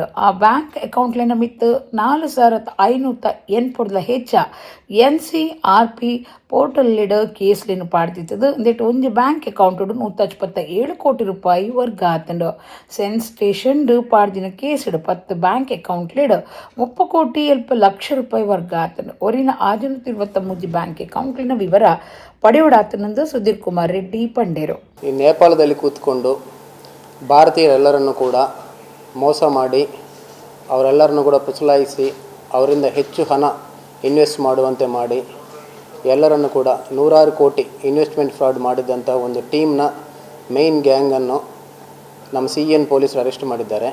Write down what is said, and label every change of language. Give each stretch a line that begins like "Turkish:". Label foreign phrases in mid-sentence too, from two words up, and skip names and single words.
Tulu: ಆ
English: bank account
Tulu: ಮಿತ್ತು 4580 ಹೆಚ್ಚ NCRP ಪೋರ್ಟಲ್ಲಿಡ ಕೇಸ್ಲಿನ ಪಾಡ್ತಿತ್ತದು. ಅಂದೇಟ್ ಒಂಜಿ
English: bank account
Tulu: 157 ಕೋಟಿ ರೂಪಾಯಿ ವರ್ಗ ಆತಂಡು.
English: CEN station
Tulu: ಪಾಡ್ದಿನ ಕೇಸಿಡು 10
English: bank account
Tulu: 30 ಕೋಟಿ 70 ಲಕ್ಷ ರೂಪಾಯಿ ವರ್ಗ ಆತಂಡು. ಒರಿನ 623
English: bank account
Tulu: ವಿವರ ಪಡೆಯೋಡಾತನೆಂದು ಸುಧೀರ್ ಕುಮಾರ್ ರೆಡ್ಡಿ ಪಂಡೇರು.
Kannada: ಈ ನೇಪಾಳದಲ್ಲಿ ಕೂತ್ಕೊಂಡು ಭಾರತೀಯರೆಲ್ಲರನ್ನು ಕೂಡ ಮೋಸ ಮಾಡಿ ಅವರೆಲ್ಲರನ್ನು ಕೂಡ ಪುಸಲಾಯಿಸಿ ಅವರಿಂದ ಹೆಚ್ಚು ಹಣ ಇನ್ವೆಸ್ಟ್ ಮಾಡುವಂತೆ ಮಾಡಿ ಎಲ್ಲರನ್ನು ಕೂಡ 100 ಕೋಟಿ
English: investment fraud
Kannada: ಮಾಡಿದಂಥ ಒಂದು ಟೀಮ್ನ
English: main gang
Kannada: ನಮ್ಮ CN ಪೊಲೀಸರು ಅರೆಸ್ಟ್ ಮಾಡಿದ್ದಾರೆ.